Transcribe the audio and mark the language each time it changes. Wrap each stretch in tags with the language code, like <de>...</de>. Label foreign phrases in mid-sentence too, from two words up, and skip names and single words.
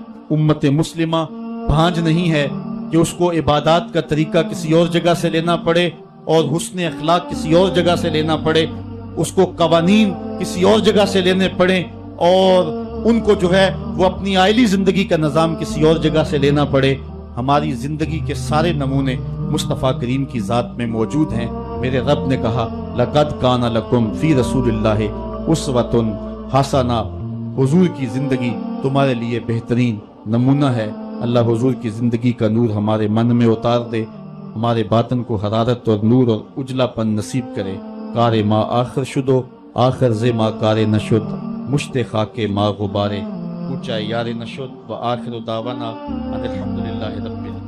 <ur>امت مسلمہ بھانج نہیں ہے کہ اس کو عبادات کا طریقہ کسی اور جگہ سے لینا پڑے اور حسن اخلاق کسی اور جگہ سے لینا پڑے، اس کو قوانین کسی اور جگہ سے لینے پڑے اور ان کو جو ہے وہ اپنی عائلی زندگی کا نظام کسی اور جگہ سے لینا پڑے۔ ہماری زندگی کے سارے نمونے مصطفیٰ کریم کی ذات میں موجود ہیں۔ میرے رب نے کہا</ur> <ar>لَقَدْ كَانَ لَكُمْ فِي رَسُولِ اللَّهِ أُسْوَةٌ حَسَنَةٌ،</ar> <ur>حضور کی زندگی تمہارے لیے بہترین نمونہ ہے۔ اللہ حضور کی زندگی کا نور ہمارے من میں اتار دے، ہمارے باطن کو حرارت اور نور اور اجلا پن نصیب کرے۔</ur> <fa>کار ما آخر شدو آخر ز ما کار نشد، مشت خاک ما غبارے اونچا یار نشد،</fa> <ar>و آخر دعوانا ان الحمدللہ رب</ar>